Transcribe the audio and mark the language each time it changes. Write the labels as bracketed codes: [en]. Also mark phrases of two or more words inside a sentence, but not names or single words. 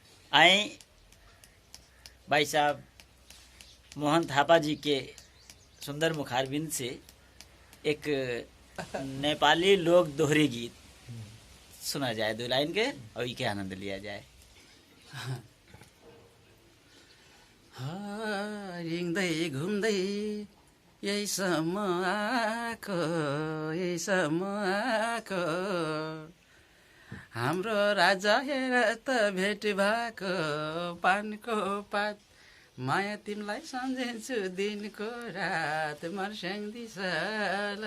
[hi] आए भाई साहब मोहन थापा जी के सुंदर मुखारबिंद से एक नेपाली लोक दोहरी गीत सुना जाए, दो लाइन के, और इसके आनंद लिया जाए। [ne] हिँड्दै घुम्दै यहीसम्म आएको हाम्रो राजा हेर त भेट भएको पानको पात, माया तिमीलाई सम्झिन्छु दिनको रात मर्स्याङ दिशल।